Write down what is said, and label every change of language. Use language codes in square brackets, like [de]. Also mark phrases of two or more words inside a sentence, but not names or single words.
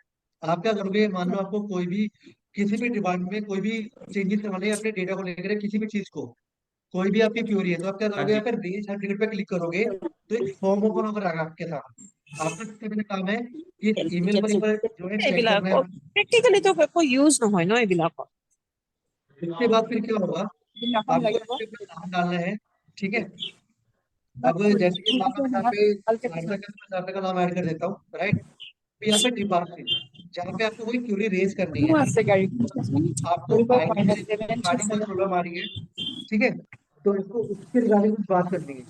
[hi] आप क्या करोगे, मान लो आपको कोई भी किसी भी डिपार्टमेंट में कोई भी चेंजेस करवाने हैं अपने डेटा को लेकर, किसी भी चीज को, कोई भी आपकी क्यूरी है, तो आप क्या हाँ करोगे, जी। यहाँ पे रेज हेल्प टिकट पे क्लिक करोगे, तो एक फॉर्म ओपन होकर आएगा आपके साथ। आपका सबसे पहले काम है कि इस ईमेल पर एक बार जो है चेक करना है। [as] প্ৰেক্টিকেলি তো একো ইউজ নহয় ন এইবিলাকত। [hi] इसके बाद फिर क्या होगा, आपको इसके ऊपर नाम डालना है। ठीक है, अब जैसे कि मान लो मैं यहाँ पे सार्थक का नाम ऐड कर देता हूँ, राइट। तो यहाँ पे डिपार्टमेंट, जहाँ पे आपको कोई क्यूरी रेज करनी है, आपको स्टार्टिंग कोई प्रॉब्लम आ रही है, ठीक है, तो इसको उसके रिगार्डिंग कुछ बात करनी है।